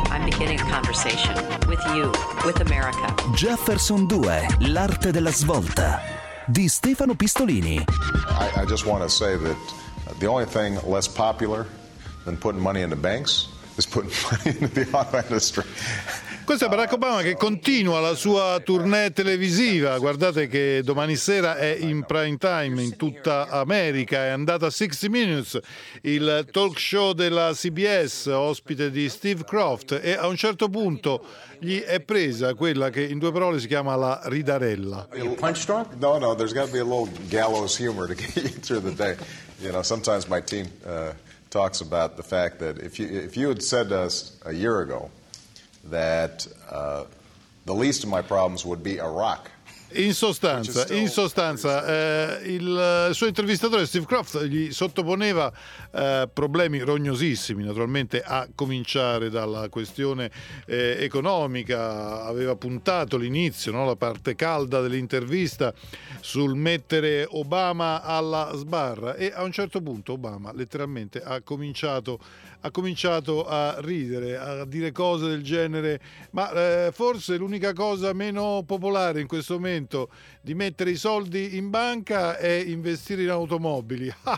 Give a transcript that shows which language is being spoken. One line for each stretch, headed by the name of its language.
English: I'm beginning a conversation with you, with America.
Italian: Jefferson 2, l'arte della svolta, di Stefano Pistolini.
English: I just want to say that the only thing less popular than putting money in the banks is putting money into the auto industry.
Italian: Questo è Barack Obama che continua la sua tournée televisiva. Guardate che domani sera è in prime time in tutta America, è andata 60 Minutes, il talk show della CBS, ospite di Steve Croft, e a un certo punto gli è presa quella che in due parole si chiama la ridarella.
English: No, no, there's got to be a little gallows humor to get you through the day. You know, sometimes my team talks about the fact that if you had said to us a year ago that the least of my problems would be Iraq.
Italian: In sostanza, il suo intervistatore Steve Croft gli sottoponeva problemi rognosissimi, naturalmente a cominciare dalla questione economica. Aveva puntato l'inizio, no, la parte calda dell'intervista sul mettere Obama alla sbarra, e a un certo punto Obama letteralmente ha cominciato a ridere, a dire cose del genere: ma forse l'unica cosa meno popolare in questo momento di mettere i soldi in banca e investire in automobili.